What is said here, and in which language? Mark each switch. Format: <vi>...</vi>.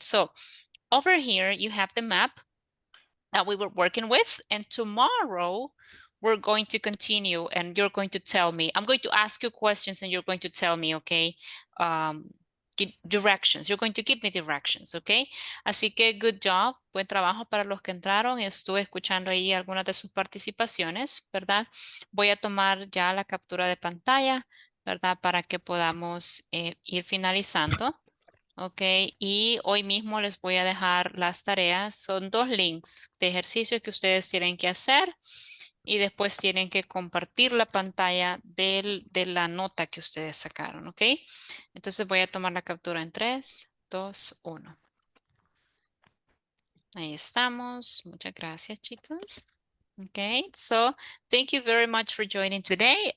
<en>So over here, you have the map that we were working with, and tomorrow we're going to continue and you're going to tell me. I'm going to ask you questions and you're going to tell me, okay, directions. You're going to give me directions, okay?</en> <es>Así que</es> <en>good job,</en> <es>buen trabajo para los que entraron. Estuve escuchando ahí algunas de sus participaciones, ¿verdad? Voy a tomar ya la captura de pantalla, ¿verdad? Para que podamos ir finalizando. Ok, y hoy mismo les voy a dejar las tareas. Son 2 links de ejercicios que ustedes tienen que hacer y después tienen que compartir la pantalla de la nota que ustedes sacaron, ¿ok? Entonces voy a tomar la captura en 3, 2, 1. Ahí estamos. Muchas gracias, chicos.</es> <en>Okay, so thank you very much for joining today.</en>